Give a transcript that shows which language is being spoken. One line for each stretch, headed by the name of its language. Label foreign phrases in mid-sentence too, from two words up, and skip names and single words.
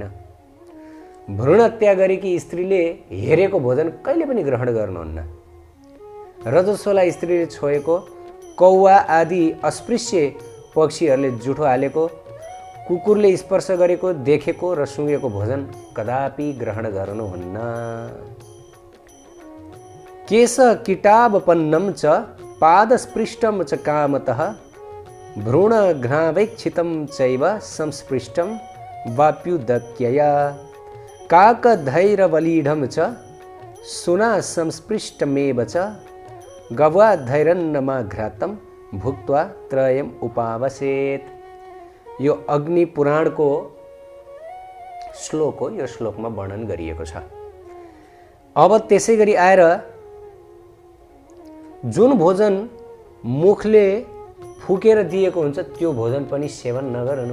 Nepali: भ्रूण हत्या गरेकी स्त्रीले हेरेको भोजन कहिले पनि ग्रहण गर्नुहुन्न। रजस्वला स्त्रीले छोएको, कौवा आदि अस्पृश्य पक्षीहरूले जुठो हालेको, कुकुरले स्पर्श गरेको, देखेको र सुँगेको भोजन कदापि ग्रहण गर्नुहुन्न।
Sanskrit: केश कीटावपन्नं च पादस्पृष्टं च कामतः भ्रूण घ्नावेक्षितं चैव संस्पृष्टं वाप्युदक्यया काकधैरवलीढं च सुना संस्पृष्टमेव च गवाधैरन्नमाघ्रातं भुक्त्वा त्रयम् उपावसेत्।
Nepali: यो अग्नि पुराणको श्लोक हो, यो श्लोकमा वर्णन गरिएको छ। अब त्यसै गरी आएर जुन भोजन मुखले फुकेर दिएको हुन्छ त्यो भोजन पनि सेवन नगर्नु।